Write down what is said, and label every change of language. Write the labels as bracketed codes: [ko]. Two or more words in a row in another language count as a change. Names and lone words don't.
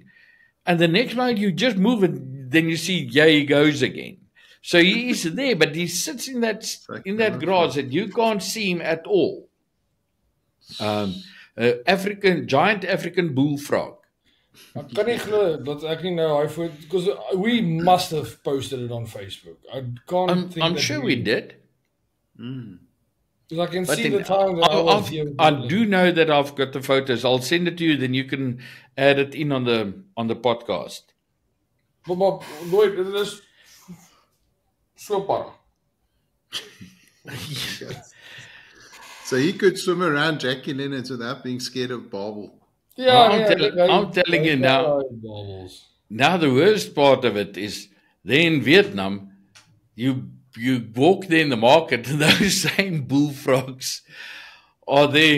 [en] And the next moment you just move and then you see, he goes again. So he is there, but he sits in that grass and you can't see him at all. Giant African bullfrog. I can't [af] glo dat ek nie nou [en] because we must have posted it on Facebook. I can't think I'm sure we did. Because I can see the time that I was here. I do know that I've got the photos. I'll send it to you, then you can add it in on the podcast. [af] Maar Lloyd, dit is so para. [en] So he could swim around Jackie Leonard's without being scared of Barbel. I'm telling you now. Now the worst part of it is there in Vietnam, you walk there in the market and those same bullfrogs are there.